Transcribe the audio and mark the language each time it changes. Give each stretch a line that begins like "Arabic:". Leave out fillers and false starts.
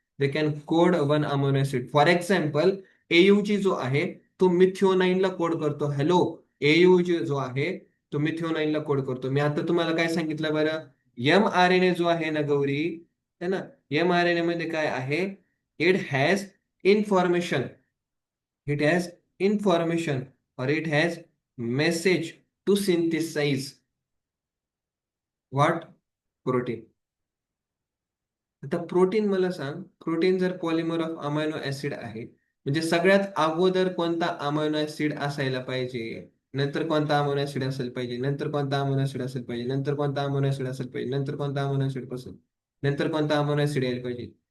English: They can code one amino acid. For example, AUG
Marathi: जो आहे तो मिथिओनाईनला कोड करतो. हॅलो, AUG जो आहे तो मिथिओनाईनला कोड करतो. मी आता तुम्हाला काय सांगितलं बरं? mRNA जो आहे ना गौरी, है ना, mRNA मध्ये काय आहे?
English: It has information. It has information or it has message to synthesize what? Protein.
Marathi: आता प्रोटीन मला सांग, प्रोटीन जर पॉलिमर ऑफ अमायनो ऍसिड आहे, म्हणजे सगळ्यात अगोदर कोणता अमायनो ऍसिड असायला पाहिजे, नंतर कोणता अमायनो ऍसिड असायला पाहिजे, नंतर कोणता अमायनो ऍसिड असायला पाहिजे, नंतर कोणता अमायनो ऍसिड असायला पाहिजे, नंतर कोणता अमायनो ऍसिड असेल, नंतर कोणता अमायनो ऍसिड यायला पाहिजे.